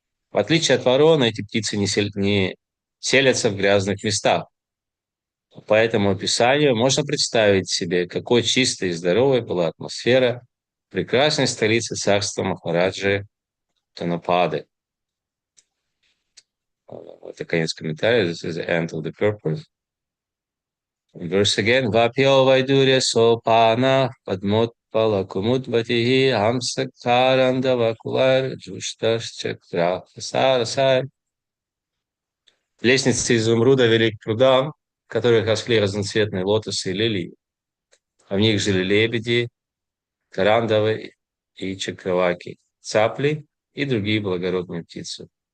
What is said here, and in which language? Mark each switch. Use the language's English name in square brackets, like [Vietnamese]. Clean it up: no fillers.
[Russian] В отличие от ворон, эти птицы не селятся в грязных местах. По этому описанию можно представить себе, какой чистой и здоровой была атмосфера прекрасной столицы царства Махараджи Танапады. Это конец комментария. [English] This is the end of the purpose. Verse again. [Sanskrit] Vapyo Vaidurya Sopana Padmot Palakumudvatihi Hamsaktaranda Vakular Джушташ Чакра Сарасай. [Russian] Лестницы изумруда вели к прудам, в которых росли разноцветные лотосы и лилии. А в них жили лебеди, карандавы и чакраваки, цапли и другие благородные птицы.